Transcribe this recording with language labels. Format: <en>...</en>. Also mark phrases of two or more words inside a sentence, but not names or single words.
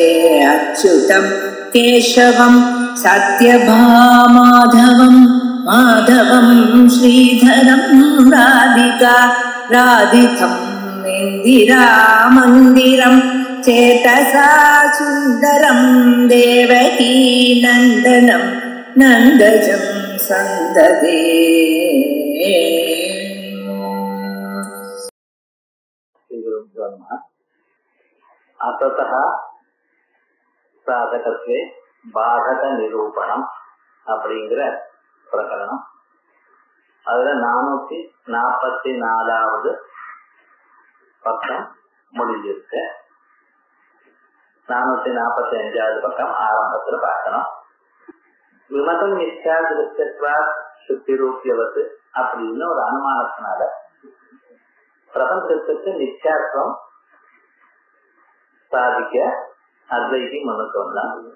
<sa>अच्युतं केशवं सत्यभामाधवं माधवं श्रीधरं राधिका राधितं इन्दिरामन्दिरं चेतसा सुन्दरं देवकी नन्दनं नन्दजं सन्ददे। अतः साधकत्वे बाधक निरूपणம்</sa> <ta>அப்படிங்கிற பிரகரணம். அதுல 444வது பக்கம் முடிஞ்சிருக்கு. 445வது பக்கம் ஆரம்பத்துல பார்க்கணும்.</ta> <sa>विमतं मिथ्या दृश्यत्वात् शुक्तिरूप्यवत्</sa> <ta>அப்படின்னு ஒரு அனுமானத்தினால பிரபஞ்சத்துக்கு மித்யாத்வம் சாதிக்க அத்வைதி முன்னுக்கு வந்தான்.</ta>